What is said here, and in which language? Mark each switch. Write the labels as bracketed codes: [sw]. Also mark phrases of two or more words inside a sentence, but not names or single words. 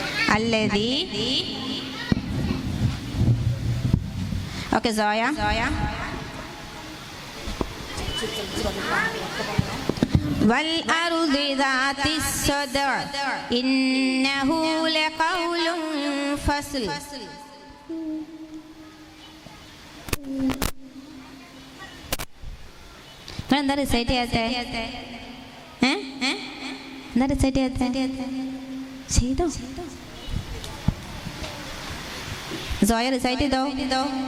[en] الذي. Okay, Zoya. [ar] والأرض ذات الصدع إنه لقول فصل. [ml] എന്താ റിസൈറ്റ് ചെയ്യാത്തെ? എന്താ റിസൈറ്റ് ചെയ്യാത്തെ? ചെയ്തോ സോയ, റിസൈറ്റ് ചെയ്തോ?